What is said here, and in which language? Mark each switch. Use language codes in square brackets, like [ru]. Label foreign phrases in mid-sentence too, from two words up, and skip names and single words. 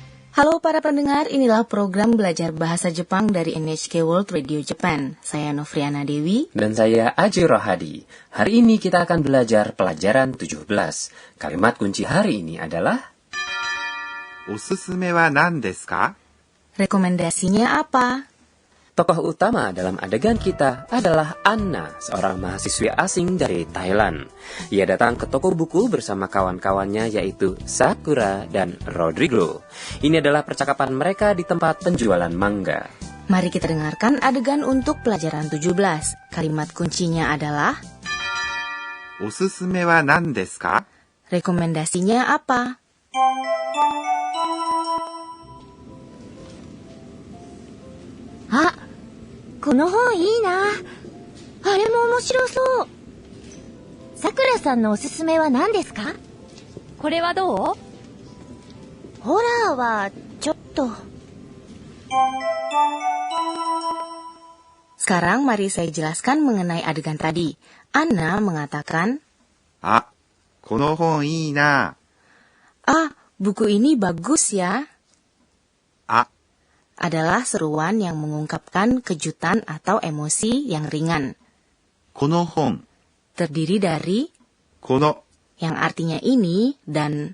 [id] Halo para pendengar, inilah program belajar bahasa Jepang dari NHK World Radio Japan. Saya Novriana Dewi. Dan saya Aji Rohadi. Hari ini kita akan belajar pelajaran 17. Kalimat kunci hari ini adalah [ja] おすすめは何ですか? [id] Rekomendasinya apa? Tokoh utama dalam adegan kita adalah Anna, seorang mahasiswi asing dari Thailand. Ia datang ke toko buku bersama kawan-kawannya yaitu Sakura dan Rodrigo. Ini adalah percakapan mereka di tempat penjualan manga. Mari kita dengarkan adegan untuk pelajaran 17. Kalimat kuncinya adalah [ja] おすすめは何ですか? [id] Rekomendasinya apa? [ja] Ah, この本いいな。あれも面白そう。さくらさんのおすすめは何ですか？これはどう？ホラーはちょっと。 [id] Sekarang mari saya jelaskan mengenai adegan tadi. Anna mengatakan, [ja] あ、この本いいな。 [id] Ah, buku ini bagus ya. [ja] あ [id] Adalah seruan yang mengungkapkan kejutan atau emosi yang ringan. [ja] この本 [id] Terdiri dari [ja] この [id] yang artinya ini dan